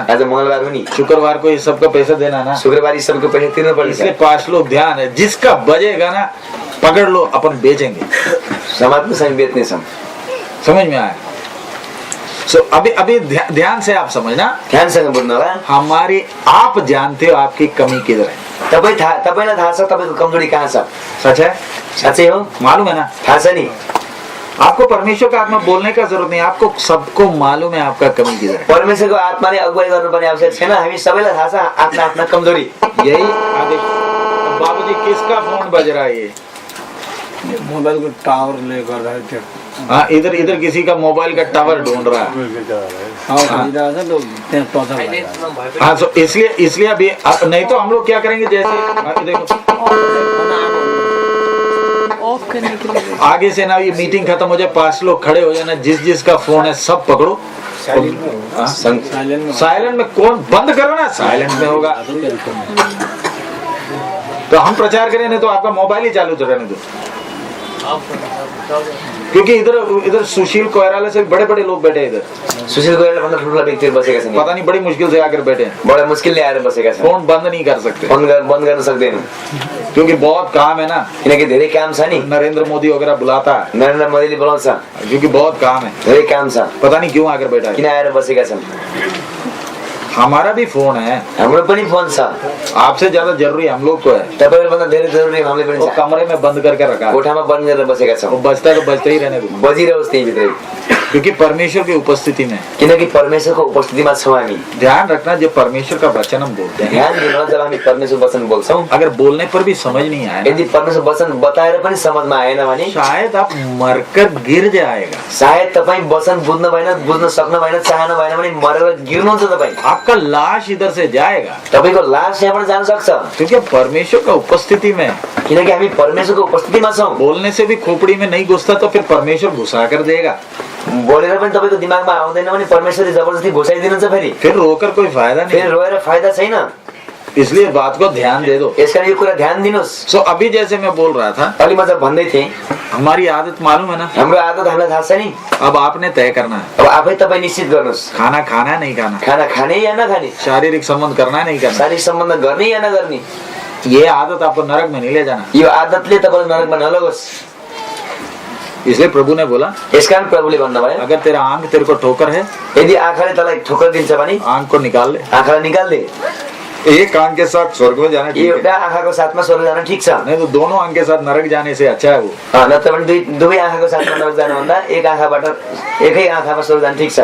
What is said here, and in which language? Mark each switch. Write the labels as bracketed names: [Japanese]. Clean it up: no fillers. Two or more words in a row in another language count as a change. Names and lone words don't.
[Nepali] आज मंगलबार हो नि, [Hindi] शुक्रवार को ये सबका पैसा देना ना, [Nepali] शुक्रबार यी सबको पैसा तिर्नु पर्छ। [Hindi] इसलिए 5 लोग ध्यान है, जिसका बजेगा ना पकड़ लो, अपन बेचेंगे। [Nepali] समाजमा हामी बेच्ने छौँ। [Hindi] समझ में आया? सो अभी ध्यान से आप समझना, [Nepali] ध्यानसँग बुझ्नु होला। [Hindi] हमारी आप जानते हो आपकी कमी किधर है। [Nepali] तपाईँलाई थाहा छ तपाईँको कमजोरी कहाँ छ। [Hindi] सच है, [Nepali] साँच्चै हो, [Hindi] मालूम है ना। [Nepali] थाहा छ नि। [Hindi] आपको परमेश्वर का आत्मा बोलने का जरूरत नहीं, आपको सबको मालूम है आपका कमी किधर है। [Nepali] परमेश्वरको आत्माले अगुवाई गर्नुपर्ने आवश्यक छैन। हामी सबैलाई थाहा छ आफ्ना आफ्ना कमजोरी। [Hindi] यही आदेश। बाबूजी किसका फोन बज रहा है ये? मोबाइल को टावर ले कर रहा है। हाँ, इधर किसी का मोबाइल का टावर ढूंढ रहा है। हाँ, तो इसलिए अभी नहीं तो हम लोग क्या करेंगे, जैसे देखो ऑफ करने के लिए आगे से ना ये मीटिंग खत्म हो जाए, 5 लोग खड़े हो जाना, जिसका फोन है सब पकड़ो। साइलेंट में कौन बंद करो ना, साइलेंट में होगा तो हम प्रचार करें, नहीं तो आपका मोबाइल ही चालू रहने दो। क्योंकि इधर सुशील कोइराला से बड़े बड़े लोग बैठे इधर। [Nepali] सुशील कोइराला भन्दा ठुला व्यक्तिहरु बसेका छन्। [Hindi] पता नहीं बड़ी मुश्किल से आकर बैठे हैं। [Nepali] बड़ा मुश्किलले आएर बसेका छन्। [Hindi] फोन बंद नहीं कर सकते, [Nepali] बंद गर्न सक्दैन [Hindi] क्योंकि बहुत काम है ना। [Nepali] किनकि धेरै काम छ नि। [Hindi] नरेंद्र मोदी वगैरह बुलाता है, [Nepali] नरेंद्र मोदीले बोलाउँछ, [Hindi] क्योंकि बहुत काम है, [Nepali] धेरै काम छ। [Hindi] पता नहीं क्यों आकर बैठा है। [Nepali] किन आएर बसेका छन्। [Hindi] हमारा भी फोन है, [Nepali] हाम्रो पनि फोन छ। [Hindi] आपसे ज्यादा जरूरी हम लोग को है। [Nepali] तपाईहरु भन्दा धेरै जरुरी हामीले पनि [Hindi] वो [Nepali] छ। [Hindi] कमरे में बंद करके रखा है। [Nepali] कोठामा बन्द गरेर बसेका छौं। [Hindi] वो बजता है तो बजता ही रहने दो, [Nepali] बजिरहोस् त्यही भित्रै। [Hindi] क्योंकि परमेश्वर की उपस्थिति में, [Nepali] किनकि परमेश्वरको उपस्थितिमा छौं हामी। [Hindi] ध्यान रखना, जब परमेश्वर का वचन हम बोलते हैं, [Nepali] ध्यान दिनु जब हामी परमेश्वर वचन बोल्छौं, [Hindi] अगर बोलने पर भी समझ नहीं आया ना, [Nepali] यदि परमेश्वर वचन बताएर पनि समझमा आएन भने [Hindi] शायद आप मरकर गिर जाएगा। [Nepali] सायद तपाई वचन बुझ्न सक्नु भएन, चाहनु भएन भने मरेर गिर्नुहुन्छ तपाई। [Hindi] आपका लाश इधर से जाएगा, [Nepali] तपाईको लास यहाँबाट जान सक्छ। [Hindi] क्योंकि परमेश्वर का उपस्थिति में, [Nepali] किनकि हामी परमेश्वरको उपस्थितिमा छौं। [Hindi] बोलने से भी खोपड़ी में नहीं घुसता तो फिर परमेश्वर घुसा कर देगा। [Nepali] बोलेर पनि तपाईको दिमागमा आउँदैन भने परमेश्वरले जबरजस्ती घुसाइदिनुहुन्छ फेरि। [Hindi] फिर रोकर कोई फायदा नहीं, [Nepali] फेरि रोएर फाइदा छैन। [Hindi] इसलिए बात को ध्यान दे दो। [Nepali] यसकारण यो कुरा ध्यान दिनुस्। [Hindi] सो अभी जैसे मैं बोल रहा था, [Nepali] अलि म जब भन्दै थिएँ, [Hindi] हमारी आदत मालूम है ना। [Nepali] हाम्रो आदत हामीलाई थाहा छ नि। [Hindi] अब आपने तय करना है, [Nepali] अब आफै तपाई निश्चित गर्नुस्। [Hindi] खाना खाना है नहीं खाना, [Nepali] खाना खाने या नखाने, [Hindi] शारीरिक संबंध करना है नहीं करना। [Nepali] शारीरिक सम्बन्ध गर्ने या नगर्ने। [Hindi] ये आदत आपको नरक में नहीं ले जाना। [Nepali] यो आदतले तपाईलाई नरकमा नलगोस्। [Hindi] इसलिए प्रभु ने बोला, [Nepali] यसकारण प्रभुले भन्नुभयो, [Hindi] अगर तेरा आंख तेरे को ठोकर है, [Nepali] यदि आँखाले तँलाई ठोकर दिन्छ भने [Hindi] आंख को निकाल ले। [Nepali] आँखालाई निकाल दे। [Hindi] एक आंख के साथ स्वर्ग में जाना ठीक है, [Nepali] एउटा आँखाको साथमा स्वर्ग जान ठिक छ। [Hindi] नहीं तो दोनों आंख के साथ नरक जाने से अच्छा है वो। [Nepali] नत्र भने दुवै आँखाको साथमा नरक जानुभन्दा एक आँखाबाट एकै आँखामा स्वर्ग जान ठिक छ।